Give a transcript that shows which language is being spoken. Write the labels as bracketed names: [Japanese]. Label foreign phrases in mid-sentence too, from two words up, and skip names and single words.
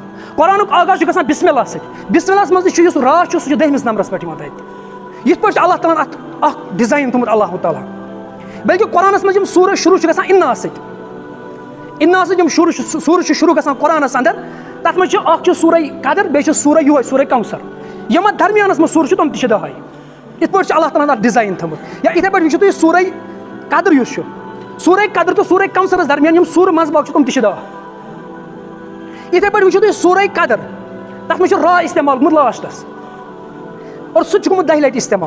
[Kashmiri] قرآنُک آغاز چھُ گژھان بسم اللہ سۭتۍ. بسم اللہَس منٛز تہِ چھُ یُس راہ چھُ سُہ چھُ 10مِس نمبرَس پٮ۪ٹھ یِوان تَتہِ. یِتھ پٲٹھۍ چھُ اللہ تعالیٰ ہن اَتھ اکھ ڈِزاین تھوٚمُت اللہ تعالیٰ. بلکہِ قرآنَس منٛز یِم سوٗرٕ شروٗع چھِ گژھان اِنا سۭتۍ. اِنا سۭتۍ یِم سوٗرٕ چھِ شروٗع گژھان قرآنَس اندر. تَتھ منٛز چھُ اکھ چھُ سورہ قدر, بیٚیہِ چھُ سورہ ہوئے, سورہ کوثر. یِم اَتھ درمیانَس منٛز سوٗرٕ چھِ تِم تہِ چھِ 10. یِتھ پٲٹھۍ چھُ اللہ تعالیٰ ہن اَتھ ڈِزاین تھوٚمُت. یا یِتھٕے پٲٹھۍ وٕچھِو تُہۍ سورہ قدر یُس چھُ, سورہ قدر تہٕ سورہ کوثرَس درمیان یِم سوٗرٕ منٛزٕ باگ چھِ تِم تہِ چھِ 10. یِتھٕے پٲٹھۍ وٕچھِو تُہۍ سورہ قدر, تَتھ منٛز چھُ را اِستعمال گوٚمُت لاسٹَس, اور سُہ تہِ چھُ گوٚمُت 10 لَٹہِ اِستعمال.